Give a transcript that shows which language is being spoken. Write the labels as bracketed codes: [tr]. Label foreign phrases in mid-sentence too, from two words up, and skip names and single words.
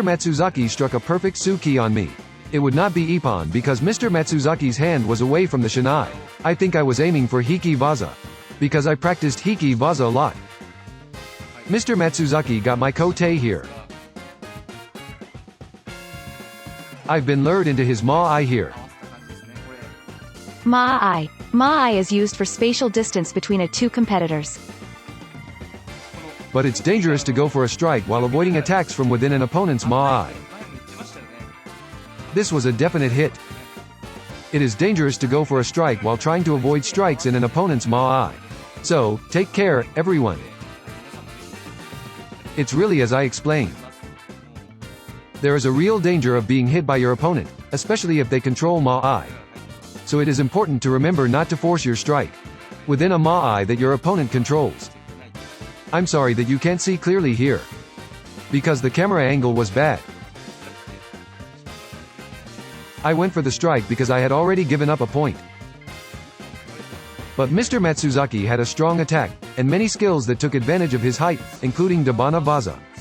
[en] Matsuzaki struck a perfect Suki on me. It would not be Ippon because Mr. Matsuzaki's hand was away from the shinai. I think I was aiming for [ja] 引き技, [en] because I practiced [ja] 引き技 [en] a lot. Mr. Matsuzaki got my kote here. I've been lured into his ma-ai here. Ma-ai. Ma-ai is used for spatial distance between two competitors. But it's dangerous to go for a strike while avoiding attacks from within an opponent's ma-ai. This was a definite hit. It is dangerous to go for a strike while trying to avoid strikes in an opponent's ma-ai. So, take care, everyone. It's really as I explained. There is a real danger of being hit by your opponent, especially if they control ma-ai. So it is important to remember not to force your strike within a ma-ai that your opponent controls. I'm sorry that you can't see clearly here, because the camera angle was bad. I went for the strike because I had already given up a point. But Mr. Matsuzaki had a strong attack, and many skills that took advantage of his height, including [ja] 出鼻技.